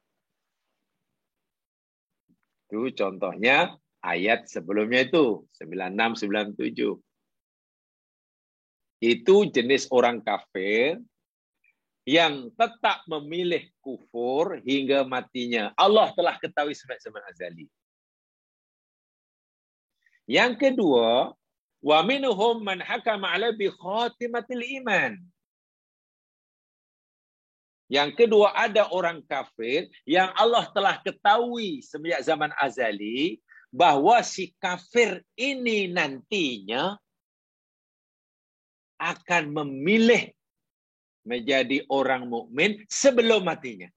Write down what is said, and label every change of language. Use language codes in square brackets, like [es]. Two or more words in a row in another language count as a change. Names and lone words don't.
[id] Itu contohnya ayat sebelumnya itu, 96-97. Itu jenis orang kafir yang tetap memilih kufur hingga matinya. Allah telah ketahui sejak zaman azali. Yang kedua, [ar] ومنهم من حكم له بخاتمة الإيمان. [id] Yang kedua, ada orang kafir yang Allah telah ketahui semenjak zaman azali bahwa si kafir ini nantinya akan memilih menjadi orang mukmin sebelum matinya.